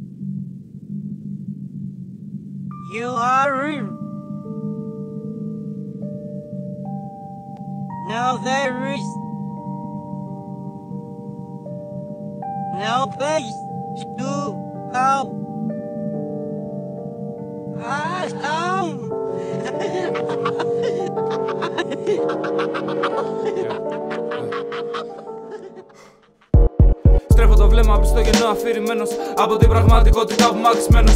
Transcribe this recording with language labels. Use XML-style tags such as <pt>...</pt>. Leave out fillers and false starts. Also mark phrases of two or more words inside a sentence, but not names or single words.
<en>You are in. Now there is no place to go.</en> <el>Στρέφω το βλέμμα προς το γεννό αφηρημένος από την πραγματικότητα απομακρυσμένος.</el>